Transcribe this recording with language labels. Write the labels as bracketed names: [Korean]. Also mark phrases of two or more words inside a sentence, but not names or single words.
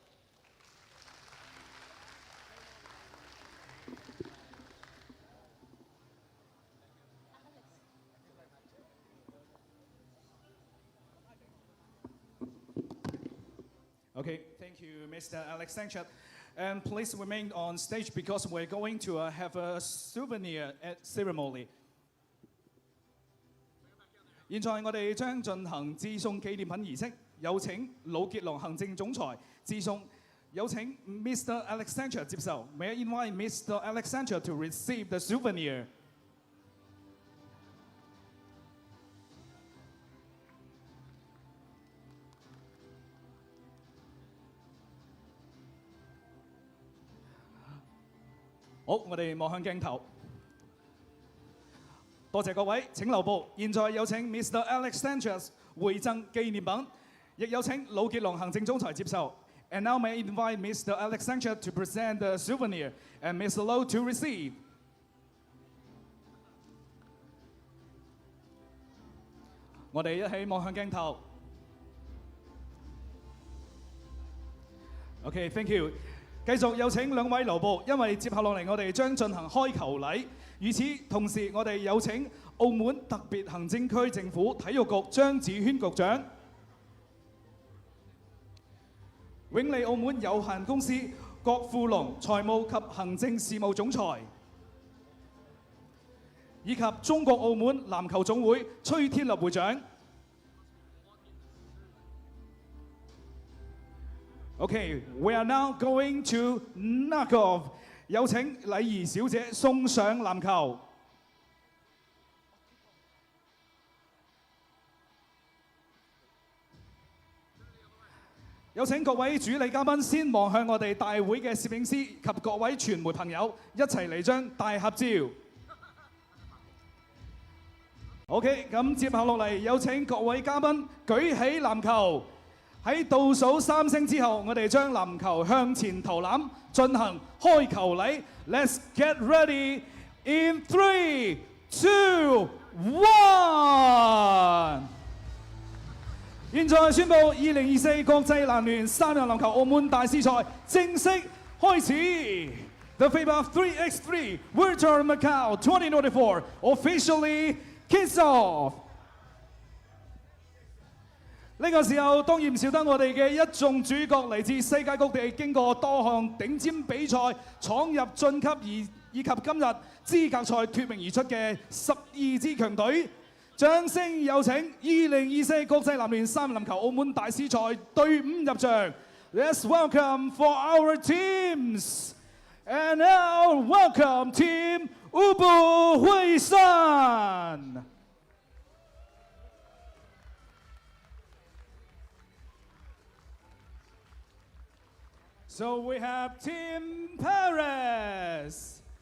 [English] Okay, thank you, Mr. Alex Sanchez. And please remain on stage because we're going to have a souvenir ceremony. [Cantonese] 現在我哋將進行致送紀念品儀式，有請魯傑龍行政總裁致送，有請 Mr. [English] Alex Sanchez 接受。May I invite Mr. Alex Sanchez to receive the souvenir? [Cantonese] 好，我哋望向鏡頭。多謝各位，請留步。現在有請 Mr. Alex Sanchez 回贈紀念品，亦有請魯傑龍行政總裁接受。 [English] And now may I invite Mr. Alex Sanchez to present the souvenir and Mr. Low to receive. [Cantonese] 我哋一起望向鏡頭。 [English] Okay, thank you. [Cantonese] 繼續有請兩位留步，因為接下落嚟我哋將進行開球禮。與此同時，我哋有請澳門特別行政區政府體育局張子軒局長、永利澳門有限公司郭富龍財務及行政事務總裁，以及中國澳門籃球總會崔天立會長。 [English] Okay, we are now going to knock off. [Cantonese] 有請禮儀小姐送上籃球。有請各位主禮嘉賓先望向我哋大會嘅攝影師及各位傳媒朋友，一齊嚟張大合照。OK， 咁接下落嚟有請各位嘉賓舉起籃球。喺倒數3聲之後，我哋將籃球向前投籃，進行開球禮。 [English] Let's get ready in 3, 2, 1。 [Cantonese] 現在宣布2024國際籃聯3人籃球澳門大師賽正式開始。 [English] The FIBA 3x3 World Tour Macau 2024 officially kicks off。 [Cantonese] 呢個時候當然唔少得我哋嘅一眾主角嚟自世界各地，經過多項頂尖比賽闖入晉級以及今日資格賽脫穎而出嘅12支強隊。掌聲有請2024國際籃聯3人籃球澳門大師賽隊伍入場。 [English] Let's welcome for our teams. And now welcome Team Huishan. So we have Team Paris.